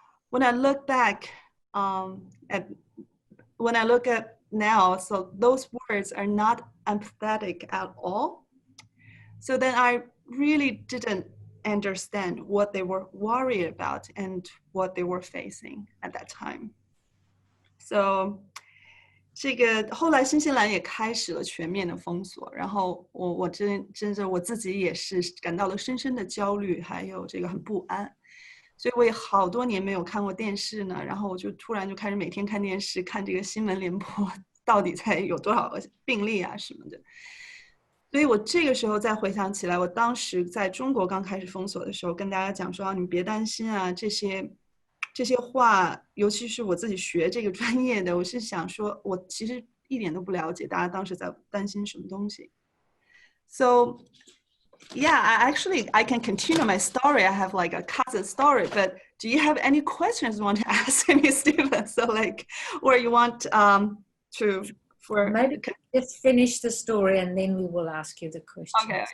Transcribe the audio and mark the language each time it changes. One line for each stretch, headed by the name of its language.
English: When I look back when I look at now, so those words are not empathetic at all. So then I really didn't understand what they were worried about and what they were facing at that time.
Chinese: So 这个后来新西兰也开始了全面的封锁，然后我真的我自己也是感到了深深的焦虑，还有这个很不安，所以我也好多年没有看过电视呢，然后我就突然就开始每天看电视，看这个新闻联播到底才有多少个病例啊什么的。所以我这个时候再回想起来，我当时在中国刚开始封锁的时候，跟大家讲说你们别担心啊，这些话，尤其是我自己学这个专业的，我是想说，我其实一点都不了解大家当时在担心什么东西。
English: So, yeah, I can continue my story. I have like a cousin story, but do you have any questions you want to ask me, Stephen? So like, or you want Maybe just finish the story and then we will ask you the question.